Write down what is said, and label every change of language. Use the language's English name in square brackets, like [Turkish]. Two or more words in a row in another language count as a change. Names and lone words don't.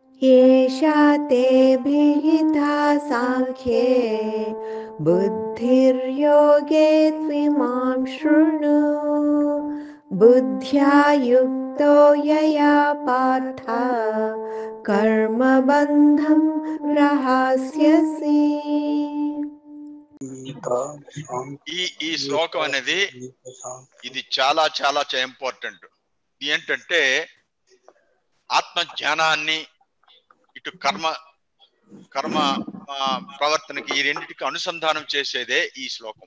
[Sanskrit] येषा ते भिहिता साङ्ख्ये बुद्धिर्योगे त्विमां शृणु बुद्ध्या युक्तो यया पार्थ कर्मबन्धं प्रहास्यसि। [Telugu] ఈ శ్లోకం అనేది ఇది చాలా చాలా ఇంపార్టెంట్. ఏంటంటే ఆత్మ జ్ఞానాన్ని ఇటు కర్మ ప్రవర్తనకి ఈ రెండింటికి అనుసంధానం చేసేదే ఈ శ్లోకం.